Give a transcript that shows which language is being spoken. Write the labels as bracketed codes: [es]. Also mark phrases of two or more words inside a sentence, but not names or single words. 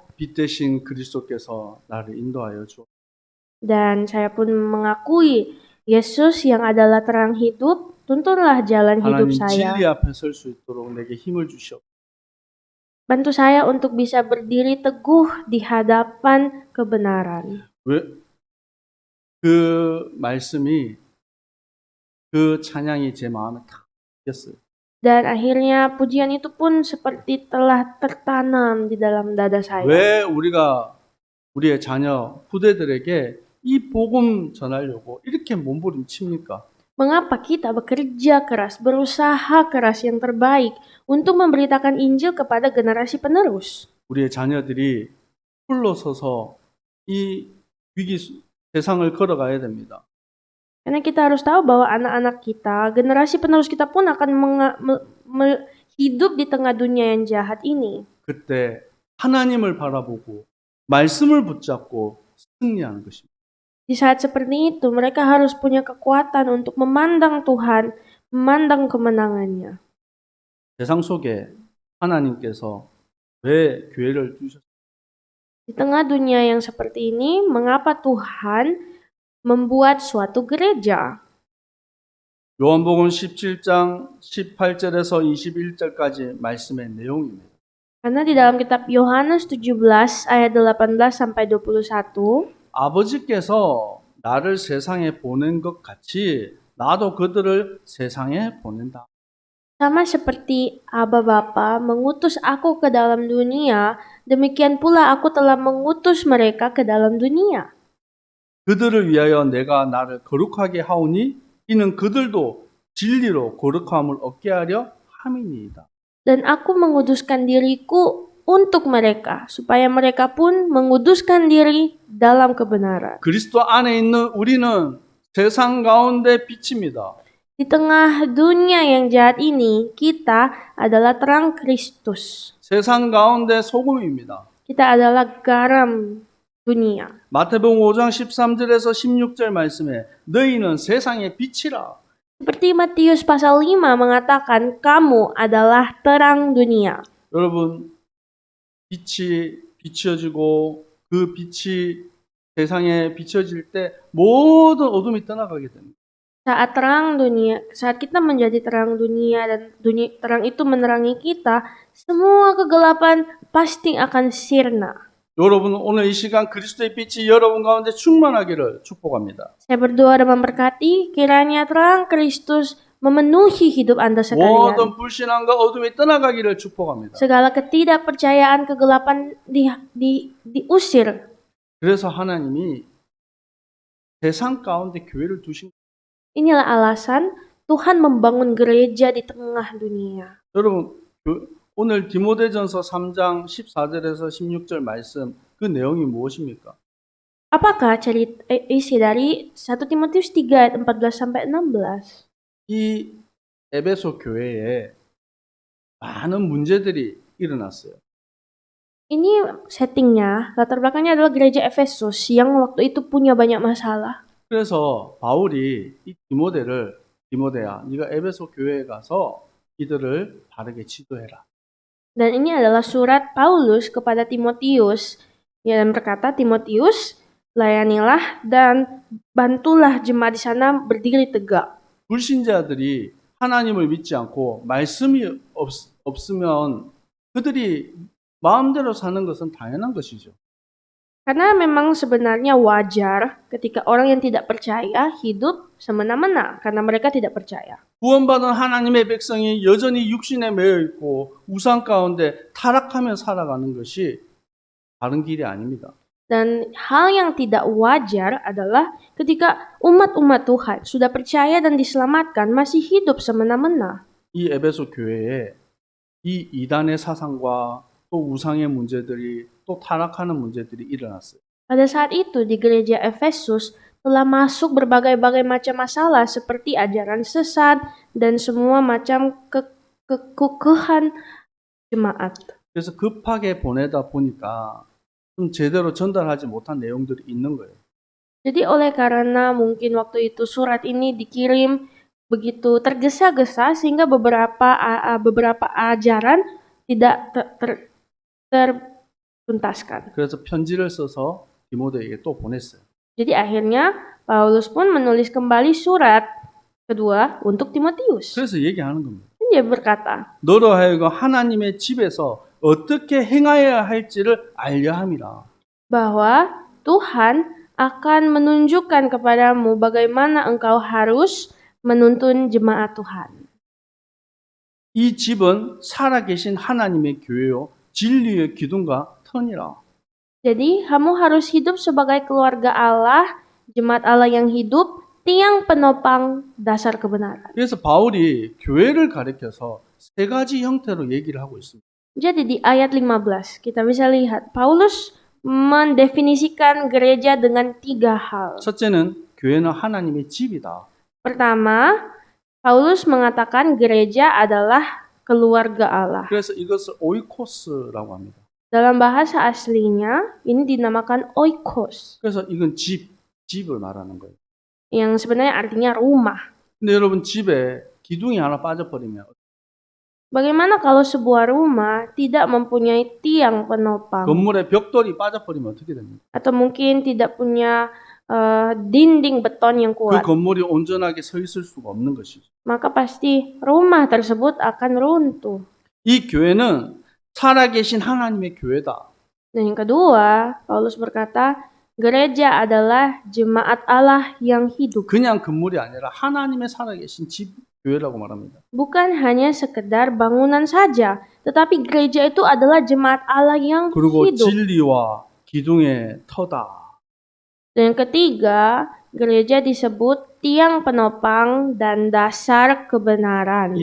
[ko] 빛 대신 그리스도께서 나를 인도하여 주. [id] Dan saya pun mengakui Yesus yang adalah terang hidup, tuntunlah jalan hidup 하나님 saya. [ko] 진리 앞에 설 수 있도록 내게 힘을 주시옵소서. [id] Bantu saya untuk bisa berdiri teguh di hadapan kebenaran. [ko] 왜? 그 말씀이 그 찬양이 제 마음에 탁 꼈어요. [id] Dan akhirnya pujian itu pun seperti telah tertanam di dalam dada saya. [ko] 왜 우리의 자녀 후대들에게 이 복음 전하려고 이렇게 몸부림칩니까? [id] Mengapa kita bekerja keras, berusaha keras yang terbaik untuk memberitakan Injil kepada generasi penerus? [ko] 우리의 자녀들이 홀로 서서 이 세상을 걸어가야 됩니다. [id] Karena kita harus tahu bahwa anak-anak kita, generasi penerus kita pun akan hidup di tengah dunia yang jahat ini. [ko] 그때 하나님을 바라보고 말씀을 붙잡고 승리하는 것입니다. [id] Di saat seperti itu, mereka harus punya kekuatan untuk memandang Tuhan, memandang kemenangannya. [ko] 세상 속에 하나님께서 왜 교회를 주셨어요? [id] Di tengah dunia yang seperti ini, mengapa Tuhan membuat suatu gereja? [ko] 요한복음 17장 18절에서 21절까지 말씀의 내용입니다. [id] Karena di dalam kitab Yohanes 17 ayat 18 sampai 21, [ko] 아버지께서 나를 세상에 보낸 것 같이 나도 그들을 세상에 보낸다. [id] sama seperti Aba Bapa mengutus aku ke dalam dunia, demikian pula aku telah mengutus mereka ke dalam dunia. [ko] 그들을 위하여 내가 나를 거룩하게 하오니 이는 그들도 진리로 거룩함을 얻게 하려 함이니이다. [id] Dan aku menguduskan diriku untuk mereka, supaya mereka pun menguduskan diri dalam kebenaran. [ko] 그리스도 안에 있는 우리는 세상 가운데 빛입니다. [id] Di tengah dunia yang jahat ini, kita adalah terang Kristus. [ko] 세상 가운데 소금입니다. [id] Kita adalah garam dunia. [ko] 마태복음 5장 13절에서 16절 말씀에 너희는 세상의 빛이라. [id] Seperti Matius pasal 5 mengatakan, kamu adalah terang dunia. [ko] 여러분, 빛이 비춰지고 그 빛이 세상에 비춰질 때 모든 어둠이 떠나가게 됩니다. [id] Saat kita menjadi terang dunia dan terang itu menerangi kita, semua kegelapan pasti akan sirna. [ko] 여러분 오늘 이 시간 그리스도의 빛이 여러분 가운데 충만하기를 축복합니다. [id] Saya berdoa dan memberkati kiranya terang Kristus memenuhi hidup Anda sekalian. [ko] 모든 불신앙과 어둠이 떠나가기를 축복합니다. [id] Segala ketidakpercayaan, kegelapan diusir. [ko] 그래서 하나님이 세상 가운데 교회를 두신 [id] Inilah alasan Tuhan membangun gereja di tengah dunia. [ko] 여러분 오늘 디모데전서 3장 14절에서 16절 말씀 그 내용이 무엇입니까? [id] Apakah isi dari 1 Timotius 3 ayat 14 sampai 16? [ko] 이 에베소 교회에 많은 문제들이 일어났어요. [id] Ini settingnya, latar belakangnya adalah gereja Efesus yang waktu itu punya banyak masalah. [ko] 그래서 바울이 이 디모데야, 네가 에베소 교회에 가서 이들을 바르게 지도해라. [id] Dan ini adalah surat Paulus kepada Timotius yang berkata, Timotius, layanilah dan bantulah jemaat di sana berdiri tegak. [ko] 불신자들이 하나님을 믿지 않고 말씀이 없으면 그들이 마음대로 사는 것은 당연한 것이죠. [id] Karena memang sebenarnya wajar ketika orang yang tidak percaya hidup semena-mena karena mereka tidak percaya. [ko] 구원받은 하나님의 백성이 여전히 육신에 매여 있고 우상 가운데 타락하며 살아가는 것이 바른 길이 아닙니다. [id] Dan hal yang tidak wajar adalah ketika umat-umat Tuhan sudah percaya dan diselamatkan masih hidup semena-mena. [ko] 이 에베소 교회에 이 이단의 사상과 또 우상의 문제들이 또 타락하는 문제들이 일어났어요. [id] Pada saat itu di gereja Efesus telah masuk berbagai-bagai macam masalah seperti ajaran sesat dan semua macam kekukuhan jemaat. [ko] 그래서 급하게 보내다 보니까 좀 제대로 전달하지 못한 내용들이 있는 거예요. [id] Jadi oleh karena mungkin waktu itu surat ini dikirim begitu tergesa-gesa sehingga beberapa ajaran tidak tertuntaskan. [ko] 그래서 편지를 써서 디모데에게 또 보냈어요. [id] Jadi akhirnya Paulus pun menulis kembali surat kedua untuk Timotius. [ko] 그래서 얘기하는 겁니다. [id] Dia berkata, [ko] 너로 하여금 하나님의 집에서 어떻게 행하여야 할지를 알려 함이라. [id] bahwa Tuhan akan menunjukkan kepadamu bagaimana engkau harus menuntun jemaat Tuhan. [ko] 이 집은 살아계신 하나님의 교회요 진리의 기둥과 터니라. [id] Jadi kamu harus hidup sebagai keluarga Allah, jemaat Allah yang hidup, tiang penopang dasar kebenaran. [ko] 그래서 바울이 교회를 가리켜서 세 가지 형태로 얘기를 하고 있습니다. [id] Jadi di ayat 15 kita bisa lihat Paulus mendefinisikan gereja dengan 3 hal. [ko] 첫째는 교회는 하나님의 집이다. [id] Pertama, Paulus mengatakan gereja adalah keluarga Allah. [ko] 그래서 이것을 오이코스라고 합니다. [id] Dalam bahasa aslinya ini dinamakan oikos, [ko] 그래서 이건 집을 말하는 거예요. [id] yang sebenarnya artinya rumah. [ko] 근데 여러분 집에 기둥이 하나 빠져버리면 [id] Bagaimana kalau sebuah rumah tidak mempunyai tiang penopang [ko] 건물에 벽돌이 빠져버리면 어떻게 됩니까? [id] atau mungkin tidak punya dinding beton yang 그 kuat, [ko] 건물이 온전하게 서 있을 수가 없는 것이죠. [id] maka pasti rumah tersebut akan runtuh. [ko] 이 교회는 살아계신 하나님의 교회다. [id] Dan yang kedua, Paulus berkata, gereja adalah jemaat Allah yang hidup. [ko] 그냥 건물이 아니라 하나님의 살아계신 집 교회라고 말합니다. [id] Bukan hanya sekedar bangunan saja, tetapi gereja itu adalah jemaat Allah yang 그리고 hidup. [ko] 진리와 기둥의 터다. [id] Dan yang ketiga, gereja disebut tiang penopang dan dasar kebenaran.